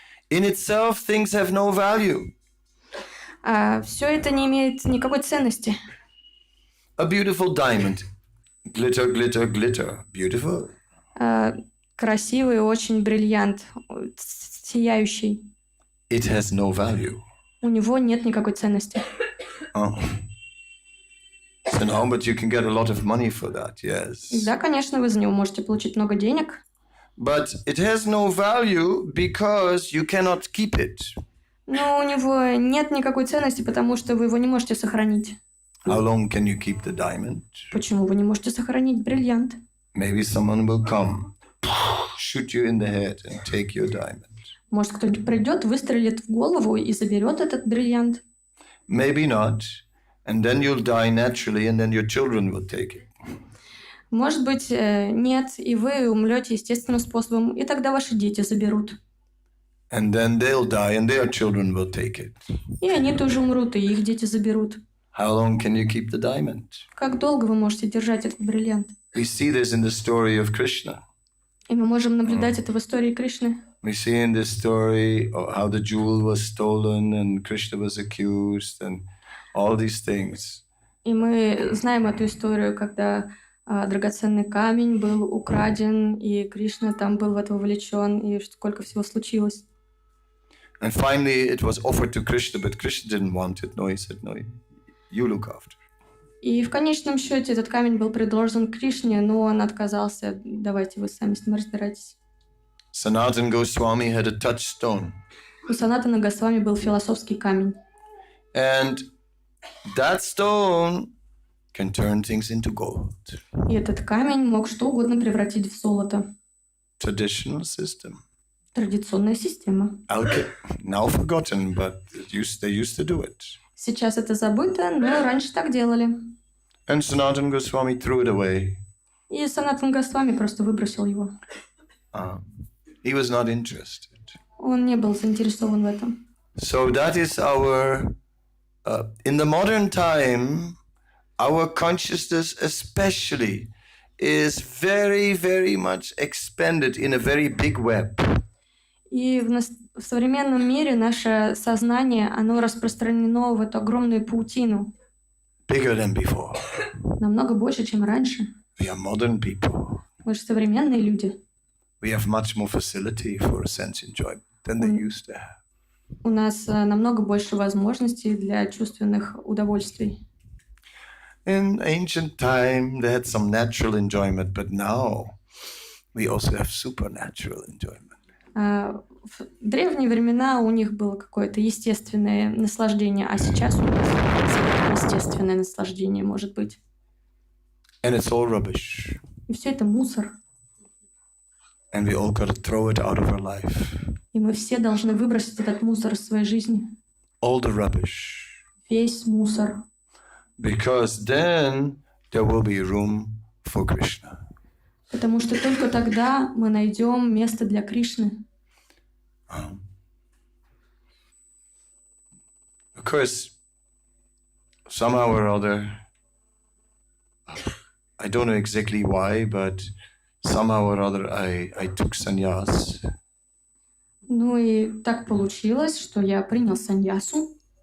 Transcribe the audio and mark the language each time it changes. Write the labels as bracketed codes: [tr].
[en] itself, things have no value. [ru] Все это не имеет никакой ценности. [en] A beautiful diamond. Glitter, glitter, glitter. Beautiful. [ru] Красивый, очень бриллиант, сияющий. [en] It has no value. [ru] У него нет никакой ценности. [en] So no, but you can get a lot of money for that, yes. [ru] Да, конечно, вы за него можете получить много денег. [en] But it has no value because you cannot keep it. [ru] Но у него нет никакой ценности, потому что вы его не можете сохранить. [en] How long can you keep the diamond? [ru] Почему вы не можете сохранить бриллиант? [en] Maybe someone will come, shoot you in the head and take your diamond. [ru] Может, кто-нибудь придет, выстрелит в голову и заберет этот бриллиант. [en] Maybe not. And then you'll die naturally, and then your children will take it. [ru] Может быть, нет, и вы умрете естественным способом, и тогда ваши дети заберут. [en] And then they'll die, and their children will take it. [ru] И они тоже умрут, и их дети заберут. [en] How long can you keep the diamond? [ru] Как долго вы можете держать этот бриллиант? [en] We see this in the story of Krishna. [ru] И мы можем наблюдать это в истории Кришны. [en] We see in this story how the jewel was stolen, and Krishna was accused, and all these things. [ru] И мы знаем эту историю, когда драгоценный камень был украден, и Кришна там был в это вовлечен, и сколько всего случилось. [en] And finally it was offered to Krishna, but Krishna didn't want it. No, he said, no, you look after. [ru] И в конечном счете этот камень был предложен Кришне, но он отказался. Давайте вы сами с ним разбирайтесь. [en] Sanatana Goswami had a touchstone. [ru] У Санатана Госвами был философский камень. [en] And that stone can turn things into gold. [ru] И этот камень мог что угодно превратить в золото. [en] Traditional system. [ru] Традиционная система. [en] Now forgotten, but they used to do it. [ru] Сейчас это забыто, но раньше так делали. [en] And Sanatana Goswami threw it away. [ru] И Санатан Госвами просто выбросил его. [en] He was not interested. [ru] Он не был заинтересован в этом. [en] So that is our, in the modern time, our consciousness especially is very, very much expanded in a very big web. [ru] И в современном мире наше сознание, оно распространено в эту огромную паутину. [en] Bigger than before. [ru] Намного больше, чем раньше. [en] We are modern people. [ru] Мы же современные люди. [en] We have much more facility for a sense enjoyment than they used to have. [ru] У нас намного больше возможностей для чувственных удовольствий. [en] In ancient time, they had some natural enjoyment, but now we also have supernatural enjoyment. [ru] В древние времена у них было какое-то естественное наслаждение, а сейчас у нас естественное наслаждение может быть. [en] And it's all rubbish. [ru] И все это мусор. [en] And we all got to throw it out of our life. [ru] И мы все должны выбросить этот мусор из своей жизни. [en] All the rubbish. [ru] Весь мусор. [en] Because then there will be room for Krishna. [ru] Потому что только тогда мы найдем место для Кришны. [en] Of course, somehow or other, I don't know exactly why, but somehow or other I took sannyas. [ru] Ну и так получилось, что я принял саньясу.